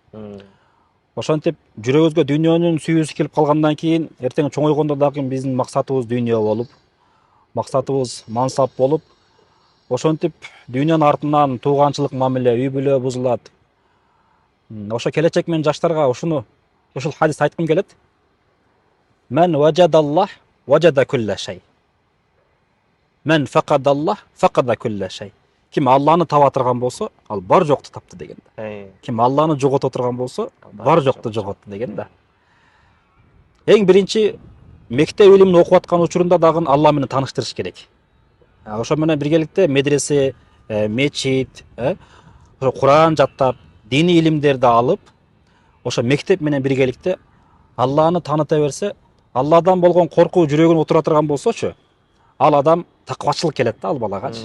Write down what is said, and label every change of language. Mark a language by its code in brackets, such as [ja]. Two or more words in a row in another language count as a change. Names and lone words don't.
[ky] Ошентип жүрөгүбүзгө дүйнөнүн сүйүүсү келип калгандан кийин, эртең чоңойгондо дагы биздин максатыбыз дүйнө болуп, максатыбыз мансап болуп, ошентип дүйнөнүн артынан тууганчылык мамиле, үй бүлө бузулат. Ошо келечек мен жаштарга ушул хадисти айткым келет. [ar] من وجد الله وجد كل شيء. من فقد الله فقد كل شيء. [ky] Ким Алланы таба турган болсо, ал бар жокту тапты деген да. Ким Алланы жогото турган болсо, бар жокту жоготту деген да. Эң биринчи мектеп илимин окуп аткан учурунда дагы Алла менен тааныштырыш керек. Ошо менен биргеликте медресе, мечит, ошо Куран жаттап, диний илимдерди алып, ошо мектеп менен биргеликте Алланы тааныта берсе, Алладан болгон коркуу жүрөгүнө отура турган болсочу, ал адам таквачылык келет да ал балагачы.